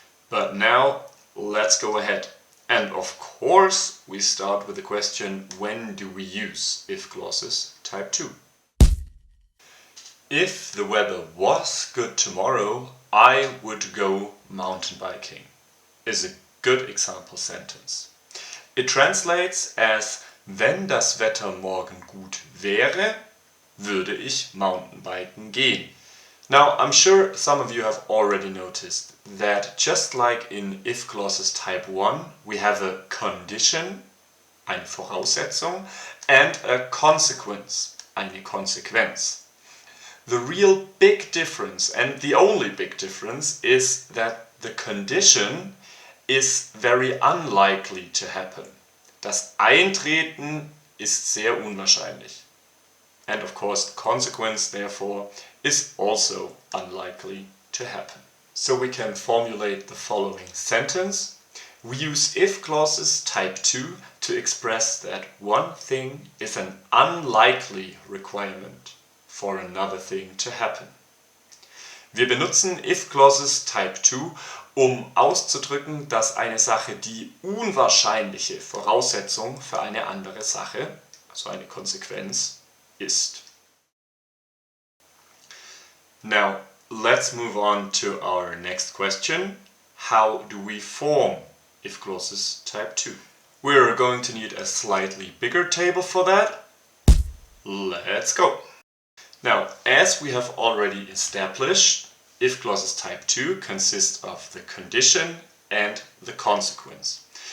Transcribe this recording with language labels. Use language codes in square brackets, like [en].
[en] But now let's go ahead. And of course, we start with the question, when do we use if clauses type 2? If the weather was good tomorrow, I would go mountain biking, is a good example sentence. It translates as, [de] wenn das Wetter morgen gut wäre, würde ich Mountainbiken gehen. [en] Now, I'm sure some of you have already noticed that just like in if clauses type 1, we have a condition, [de] eine Voraussetzung, [en] and a consequence, [de] eine Konsequenz. [en] The real big difference, and the only big difference, is that the condition is very unlikely to happen. [de] Das Eintreten ist sehr unwahrscheinlich. [en] And of course, the consequence, therefore, is also unlikely to happen. So we can formulate the following sentence. We use if clauses type 2 to express that one thing is an unlikely requirement for another thing to happen. [de] Wir benutzen if clauses type 2, auszudrücken, dass eine Sache die unwahrscheinliche Voraussetzung für eine andere Sache, also eine Konsequenz, ist. [en] Now, let's move on to our next question. How do we form if clauses type 2? We're going to need a slightly bigger table for that. Let's go! Now, as we have already established, if clauses type 2 consist of the condition and the consequence.